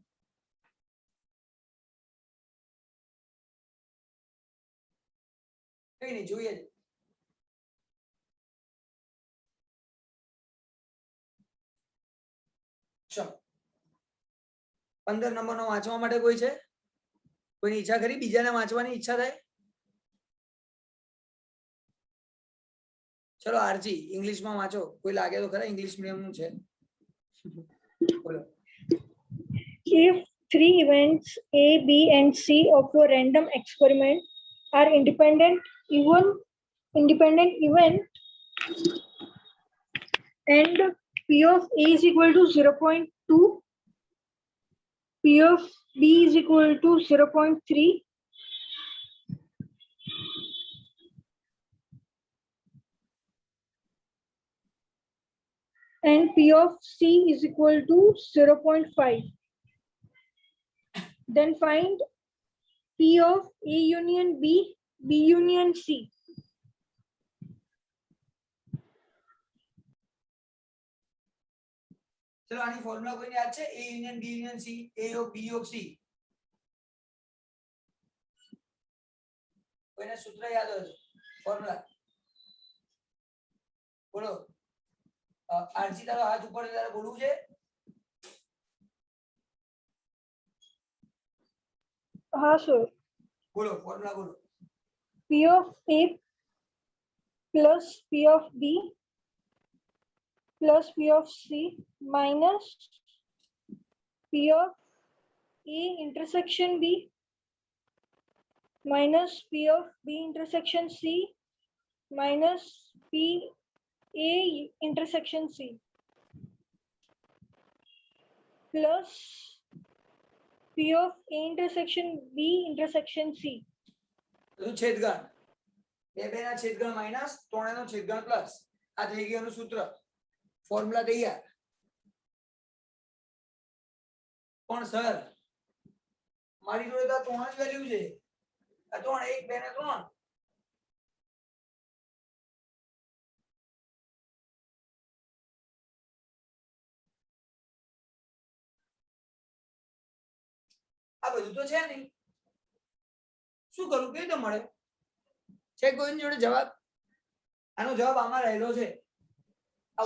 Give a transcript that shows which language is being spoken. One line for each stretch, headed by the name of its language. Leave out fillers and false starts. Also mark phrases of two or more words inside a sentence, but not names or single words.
Gujarati: કઈ નહીં જોઈએ ચલો 15 નંબરનો વાંચવા માટે કોઈ છે કોઈની ઈચ્છા ખરી બીજાને વાંચવાની ઈચ્છા થાય ચલો આરજી ઇંગ્લિશમાં વાંચો કોઈ લાગે તો ખરા
English: English mediumનું
Gujarati: છે બોલો
English: If three events A, B, and C of a random experiment are independent event and P of A is equal to 0.2, P of B is equal to 0.3, and P of C is equal to 0.5. Then find P of A union B, B union C.
Gujarati: ચલો આની ફોર્મ્યુલા કોઈને યાદ છે
English: A union B union C A of B of C
Gujarati: કોઈને સૂત્ર યાદ હોય તો ફોર્મ્યુલા બોલો આરજી તારો હાથ ઉપર છે તારે બોલવું છે
Hindi: हाँ sir.
Gujarati: બોલો ફોર્મ્યુલા બોલો
English: P of A plus P of B plus P of C minus P of A intersection B minus P of B intersection C minus P A intersection C plus P of A intersection B intersection C.
Gujarati: બધું છેદગણ બે ના છેદગણ માઈનસ 3 નો છેદગણ પ્લસ આ થઈ ગયું એનું સૂત્ર ફોર્મ્યુલા તૈયાર પણ સર મારી જોડે તો 3 જ વેલ્યુ છે આ 3 1 2 ને 3 આ બધું તો છે નહીં શું કરું કેવી રીતે મળે છે કોઈની જોડે જવાબ આનો જવાબ આમાં રહેલો છે આ